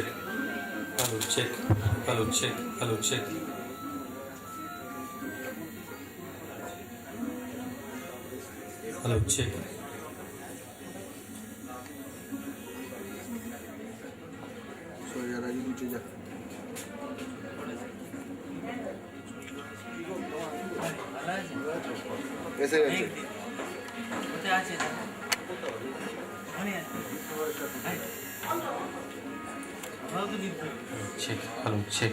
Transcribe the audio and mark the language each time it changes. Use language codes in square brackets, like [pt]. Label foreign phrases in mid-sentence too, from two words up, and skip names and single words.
[en] Hello, check. Hello, check. Hello, check. Hello, check. Sorry, [hi] यार आगे नीचे जा. कैसे रहते? [en] Check. Hello, check.